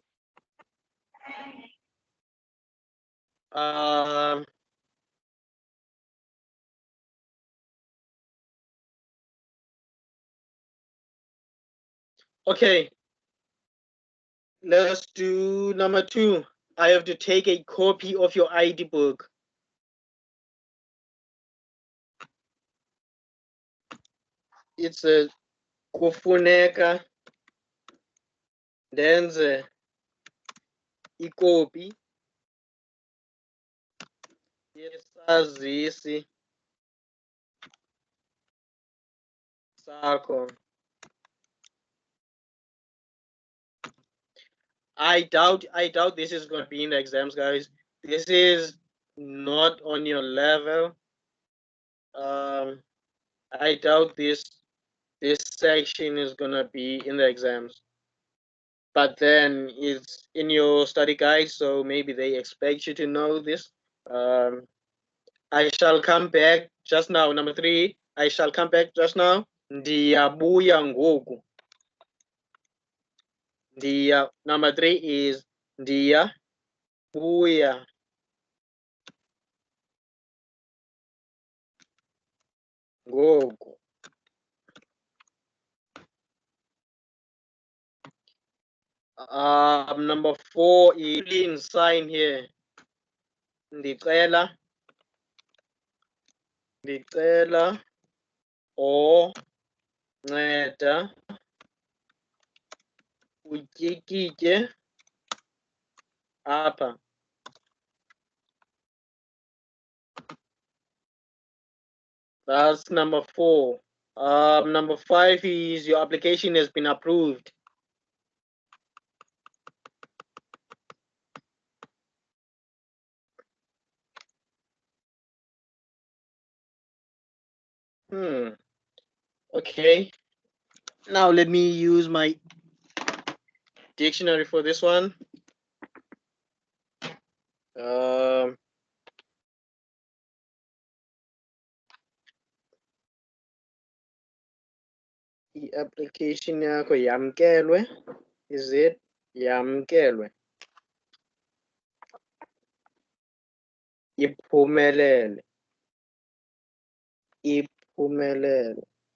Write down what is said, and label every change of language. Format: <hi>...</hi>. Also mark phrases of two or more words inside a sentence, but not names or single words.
<en>Okay. Let's do number 2. I have to take a copy of your ID book. It's a</en> <xh>kufuneka ndenze ikopi yesazisi sakho.</xh> <en>I doubt this is going to be in the exams, guys. This is not on your level. I doubt this section is going to be in the exams. But then it's in your study guide, so maybe they expect you to know this. I shall come back just now. Number 3, I shall come back just now.</en> <xh>Ndiyabuya ngoku.</xh> <en>Number 3 is</en> <xh>ndiyabuya ngoku.</xh> <en>Number 4 is clean sign here.</en> <xh>Ndicela or nceda utyikitye apha.</xh> <en>That's number 4. Number 5 is your application has been approved. Okay. Now let me use my dictionary for this one.</en> <xh>I-application yakho yamkelwe.</xh> <en>Is it</en> <xh>yamkelwe? Iphumelele. Iphumelele.</xh>